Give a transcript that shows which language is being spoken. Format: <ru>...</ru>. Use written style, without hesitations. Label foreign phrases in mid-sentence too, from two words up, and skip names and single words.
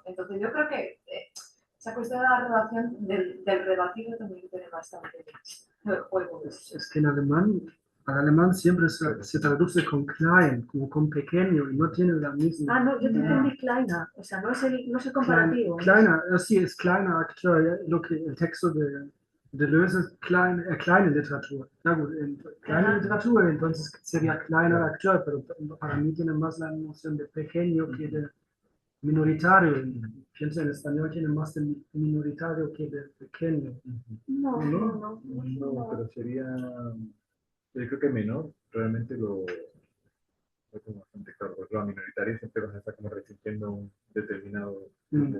<es>Entonces yo creo que esa cuestión de la relación del relativo también tiene bastante juego. Es que en alemán siempre se traduce con klein, como con pequeño, y no tiene la misma. Ah, no, yo te entendí kleiner, o sea, no es el comparativo.</es> <de>Kleiner,</de> <es>sí, es</es> <de>kleiner Akteur,</de> <es>lo que el texto de Deleuze es</es> <de>kleine Literatur. Na gut, kleine Literatur,</de> <es>entonces sería</es> <de>kleiner Akteur,</de> <es>pero para mí tiene más la noción de pequeño que de minoritario. Pienso en español tiene más de minoritario que de pequeño. No. No, pero sería, yo creo que menor, realmente lo tengo bastante claro, porque la minoritaria siempre vas a estar como restringiendo un determinado grupo.</es>